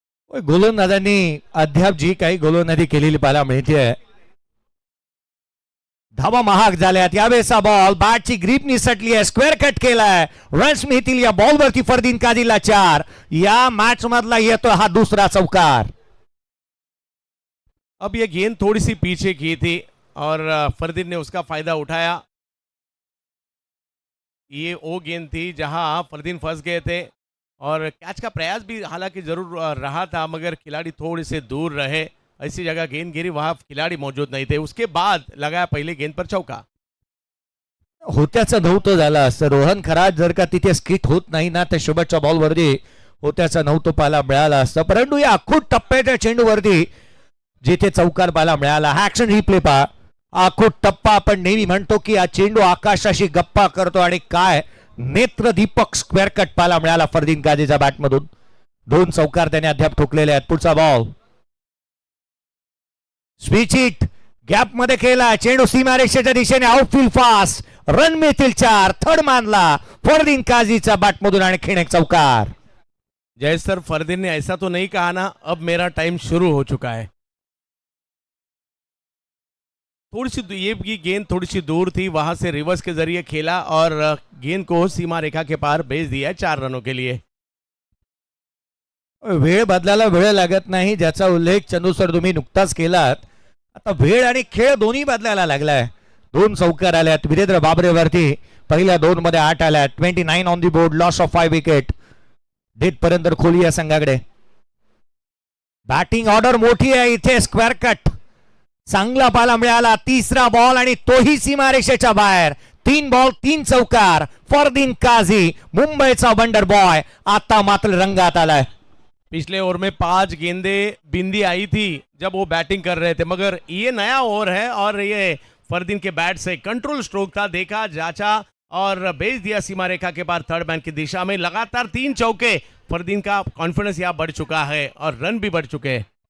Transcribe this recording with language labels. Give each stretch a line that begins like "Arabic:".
Marathi: गोलंदाजांनी अद्याप जी काही गोलंदाजी केलेली पाहायला मिळते. धावा महाग झाल्यात. यावेळेचा बॉल बॅटची ग्रीप निसटली आहे. स्क्वेअर कट केलाय. रन्स मिळतील या बॉलवरती. फरदीन काझीला 4. या मॅच मधला येतो हा दुसरा चौकार.
Hindi: अब ये गेंद थोड़ी सी पीछे की थी और फरदीन ने उसका फायदा उठाया. ये वो गेंद थी जहां फरदीन फंस गए थे और कैच का प्रयास भी हालांकि जरूर रहा था, मगर खिलाड़ी थोड़े से दूर रहे. ऐसी जगह गेंद गिरी, वहां खिलाड़ी मौजूद नहीं थे. उसके बाद लगाया पहले गेंद पर चौका.
Marathi: होत्याचं नव्हतं झालं असतं. रोहन खरात जर का तिथे स्किट होत नाही ना, तर शेवटच्या बॉलवरती होत्याचं नव्हतं पाहायला मिळालं असतं. परंतु या अखूट टप्प्याच्या चेंडूवरती जिथे चौकार पाहायला मिळाला. हा ऍक्शन रिप्ले पहा. अखूट टप्पा आपण नेहमी म्हणतो की हा चेंडू आकाशाशी गप्पा करतो आणि काय नेत्रदीपक स्क्वेअर कट पाहायला मिळाला फरदीन काझीच्या बॅटमधून. 2 चौकार त्याने अद्याप ठोकलेले आहेत. पुढचा बॉल स्विच हिट गॅप मध्ये केला. चेंडू सीमारेषेच्या दिशेने आउटफील्ड फास्ट. रन मिळतील 4. थर्ड मानला फरदीन काझीच्या बॅटमधून आणखीन एक चौकार.
Hindi: जय सर, फरदीन ने ऐसा तो नहीं कहा ना, अब मेरा टाइम शुरू हो चुका है. थोड़ी सी ये की गेंद थोड़ी सी दूर थी, वहां से रिवर्स के जरिए खेला और गेंद को सीमा रेखा के पार भेज दिया 4 रनों के लिए.
Marathi: वेळ बदलायला वेळ लागत नाही, ज्याचा उल्लेख चंदू सर तुम्ही नुकताच केलात. आता वेळ आणि खेळ दोन्ही बदलायला लागलाय. 2 चौकार आल्यात वीरेंद्र बाबरेवरती. पहिल्या 2 मध्ये 8 आल्यात. 29 on the board. Loss of 5 wicket. Date पर्यंत खोली या संघाकडे. बॅटिंग ऑर्डर मोठी आहे इथे. स्क्वेअर कट चांगला पाहायला मिळाला. तिसरा बॉल आणि तोही सीमारेषेच्या बाहेर. 3 बॉल 3 चौकार. फरदीन काझी मुंबईचा वंडर बॉय आता मात्र रंगात आलाय.
Hindi: पिछले ओवर में 5 गेंदें बिंदी आई थी जब वो बैटिंग कर रहे थे, मगर ये नया ओवर है और ये फरदीन के बैट से कंट्रोल स्ट्रोक था, देखा जांचा और भेज दिया सीमा रेखा के पार थर्ड मैन की दिशा में. लगातार 3 चौके. फरदीन का कॉन्फिडेंस यहाँ बढ़ चुका है और रन भी बढ़ चुके हैं.